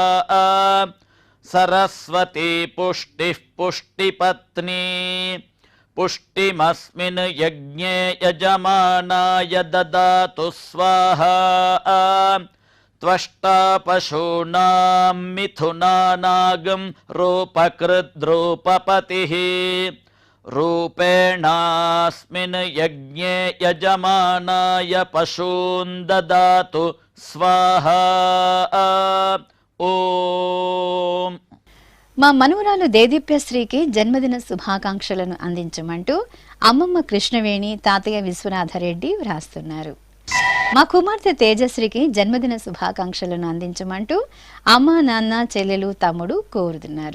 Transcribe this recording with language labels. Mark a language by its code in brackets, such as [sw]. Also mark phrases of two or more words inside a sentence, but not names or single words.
[sa] सरस्वती पुष्टिः पुष्टिपत्नी पुष्टिमस्मिन् यज्ञे यजमानाय ददातु स्वाहा त्वष्टा पशूनां मिथुनानागं रूपकृद्रूपपतिः रूपेणास्मिन् यज्ञे यजमानाय पशून् ददातु स्वाहा ఓం. [te] మా మనుమరాలు దేదీప్యశ్రీకి జన్మదిన శుభాకాంక్షలను అందించమంటూ అమ్మమ్మ కృష్ణవేణి తాతయ్య విశ్వనాథరెడ్డి వ్రాస్తున్నారు. మా కుమార్తె తేజశ్రీకి జన్మదిన శుభాకాంక్షలను అందించమంటూ అమ్మ నాన్న చెల్లెలు తమ్ముడు కోరుతున్నారు.